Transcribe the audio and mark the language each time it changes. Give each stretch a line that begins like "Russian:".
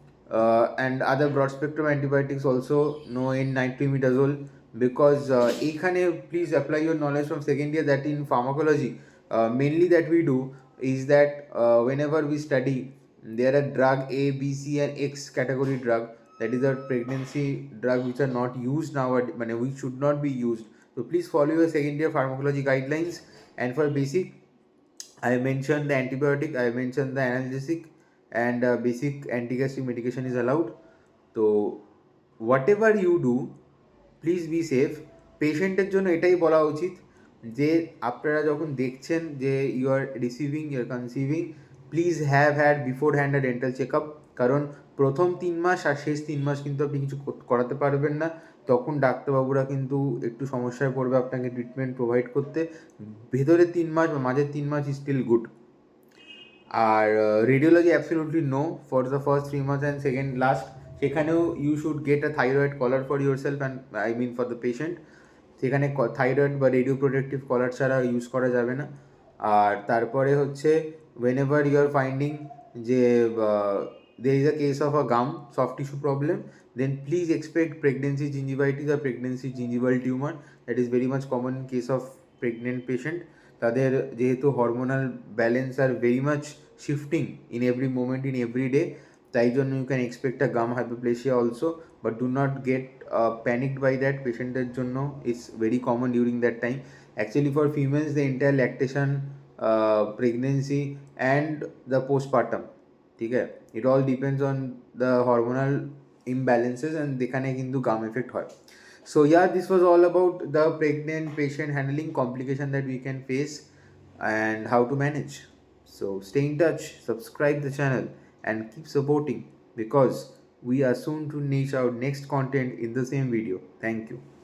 English: And other broad spectrum antibiotics also no in nitrimidazole, because এখানে please apply your knowledge from second year that in pharmacology mainly that we do is that whenever we study there are drug A, B, C and X category drug, that is a pregnancy drug which are not used nowadays, which should not be used. So please follow your second year pharmacology guidelines. And for basic, I mentioned the antibiotic, I mentioned the analgesic, and basic anti-gastric medication is allowed. So whatever you do, please be safe. পেশেন্টের জন্য এটাই বলা উচিত যে আপনারা যখন দেখছেন যে you are receiving, you are conceiving, please have had beforehand a dental check up.
Bangla: কারণ প্রথম 3 মাস আর শেষ 3 মাস কিন্তু আপনি কিছু করাতে পারবেন না, তখন ডাক্তারবাবুরা কিন্তু একটু সমস্যায় পড়বে আপনাকে ট্রিটমেন্ট প্রোভাইড করতে।
English: ভেতরে 3 মাস বা মাঝের 3 মাস ইজ স্টিল গুড। আর radiology absolutely no for the first 3 months, and second last সেখানেও you should get a thyroid collar for yourself and I mean for the patient.
Bangla: সেখানে thyroid বা radio protective কলার ছাড়া use করা যাবে না।
English: আর তারপরে হচ্ছে whenever you are finding যে there is a case of a gum soft tissue problem, then please expect pregnancy gingivitis or pregnancy gingival tumor. That is very much common in case of pregnant patient. তাদের যেহেতু hormonal balance are very much shifting in every moment in every day, তাই জন্য you can expect a gum hypoplasia also, but do not get panicked by that. পেশেন্টের জন্য it's very common during that time. Actually for females the entire lactation, pregnancy and the postpartum, ঠিক আছে, it all depends on the hormonal imbalances and যেখানে কিন্তু gum effect হয়। So yeah, this was all about the pregnant patient handling complication that we can face and how to manage. So stay in touch, subscribe the channel and keep supporting, because we are soon to niche out next content in the same video. Thank you.